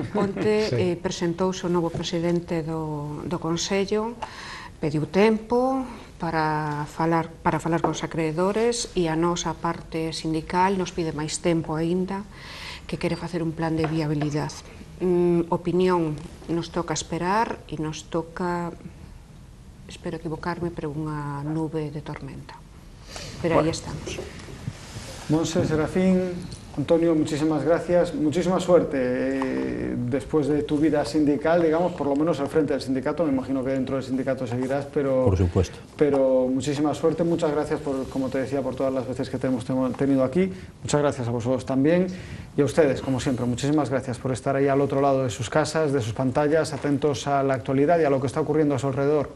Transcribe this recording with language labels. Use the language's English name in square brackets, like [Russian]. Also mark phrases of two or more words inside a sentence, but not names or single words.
[Galician] Onte presentouse o novo presidente do Consello, pediu tempo para falar cos acreedores, e a nosa parte sindical nos pide máis tempo aínda, que quere facer un plan de viabilidade. Opinión, nos toca esperar e nos toca, espero equivocarme, pero unha nube de tormenta. Pero aí estamos. Monse, Serafín, Antonio, [Spanish] muchísimas gracias, muchísima suerte después de tu vida sindical, digamos, por lo menos al frente del sindicato. Me imagino que dentro del sindicato seguirás, pero... Por supuesto. Pero muchísima suerte, muchas gracias, como te decía, por todas las veces que te hemos tenido aquí. Muchas gracias a vosotros también y a ustedes, como siempre, muchísimas gracias por estar ahí al otro lado de sus casas, de sus pantallas, atentos a la actualidad y a lo que está ocurriendo a su alrededor.